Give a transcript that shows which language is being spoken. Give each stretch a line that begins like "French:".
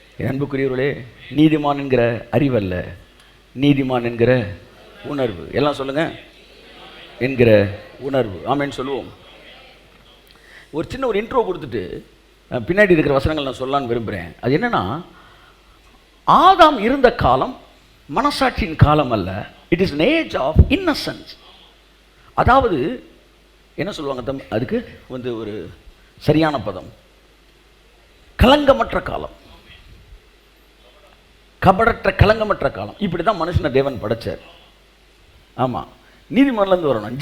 Tamil: அன்புக்குரியவர்களே, நீதிமான் என்கிற அறிவல்ல, நீதிமான் என்கிற உணர்வு. எல்லாம் சொல்லுங்க, என்கிற உணர்வு. ஆமேன்னு சொல்லுவோம். ஒரு சின்ன ஒரு இன்ட்ரோ கொடுத்துட்டு பின்னாடி இருக்கிற வசனங்கள் நான் சொல்லலான்னு விரும்புகிறேன். அது என்னன்னா, ஆதாம் இருந்த காலம் மனசாட்சியின் காலம் அல்ல.
English: It is an age of innocence.
Tamil: அதாவது என்ன சொல்லுவாங்க அதுக்கு வந்து ஒரு சரியான பதம், கலங்கமற்ற காலம், கபடற்ற கலங்கமற்ற காலம். இப்படி தான் மனுஷனை தேவன் படைச்சார். ஆமாம், நீதிமன்றிலேருந்து வரணும்.